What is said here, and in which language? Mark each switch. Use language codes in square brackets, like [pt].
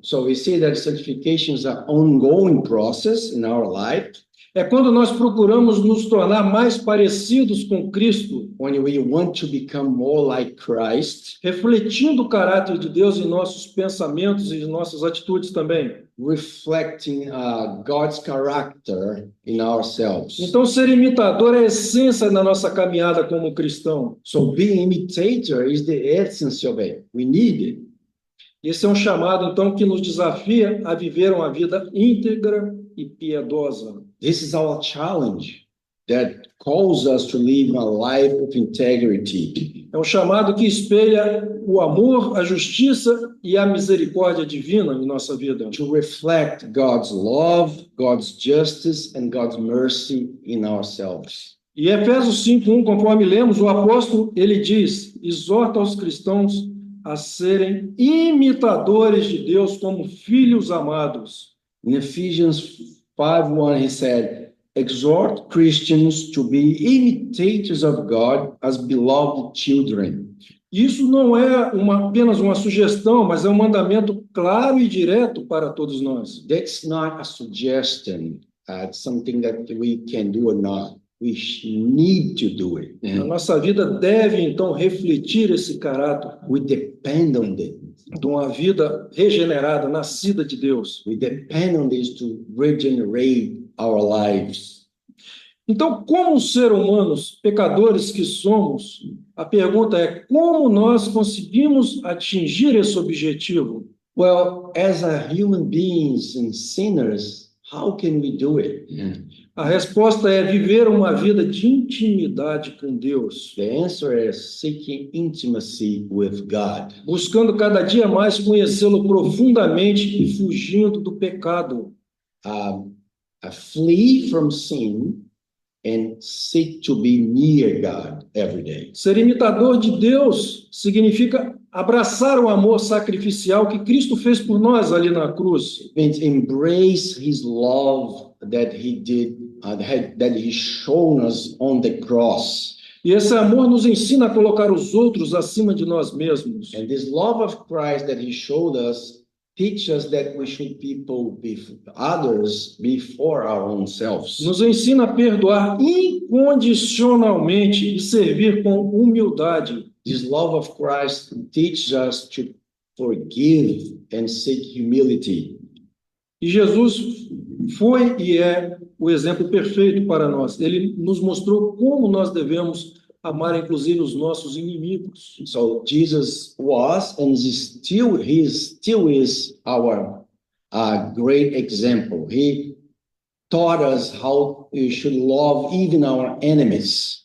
[en] So we see that sanctification is an ongoing process in our life. [pt] É quando nós procuramos nos tornar mais parecidos com Cristo, [en] When we want to become more like Christ, [pt] refletindo o caráter de Deus em nossos pensamentos e em nossas atitudes também. [en] reflecting God's character in ourselves. [pt] Então, ser imitador é a essência da nossa caminhada como cristão. [en] So being imitator is the essence of it. We need it. [pt] Esse é um chamado, então, que nos desafia a viver uma vida íntegra e piedosa. [en] This is our challenge that calls us to live a life of integrity. [pt] É um chamado que espelha o amor, a justiça e a misericórdia divina em nossa vida. [en] To reflect God's love, God's justice, and God's mercy in ourselves. [pt] E Efésios 5:1, conforme lemos, o apóstolo, ele diz, exorta aos cristãos a serem imitadores de Deus como filhos amados. [en] In Ephesians 5:1, he said, exhort Christians to be imitators of God as beloved children. [pt] Isso não é apenas uma sugestão, mas é um mandamento claro e direto para todos nós. [en] That's not a suggestion, something that we can do or not. We need to do it. [pt] A nossa vida deve, então, refletir esse caráter [en] We depend on it. [pt] de uma vida regenerada, nascida de Deus. [en] We depend on this to regenerate our lives. [pt] Então, como ser humanos, pecadores que somos, a pergunta é como nós conseguimos atingir esse objetivo? [en] Well, as a human beings and sinners, how can we do it? [pt] A resposta é viver uma vida de intimidade com Deus, [en] The answer is seeking intimacy with God, [pt] buscando cada dia mais conhecê-lo profundamente e fugindo do pecado. [en] Flee from sin and seek to be near God every day. [pt] Ser imitador de Deus significa abraçar o amor sacrificial que Cristo fez por nós ali na cruz. [en] It means embrace His love that He did, that He shown us on the cross. [pt] E esse amor nos ensina a colocar os outros acima de nós mesmos. [en] And this love of Christ that He showed us teach us that we should others before our own selves. [pt] Nos ensina a perdoar incondicionalmente e servir com humildade. [en] This love of Christ teaches us to forgive and seek humility. [pt] E Jesus foi e é o exemplo perfeito para nós. Ele nos mostrou como nós devemos amar, inclusive, os nossos inimigos. [en] So Jesus was and he still is our great example. He taught us how we should love even our enemies.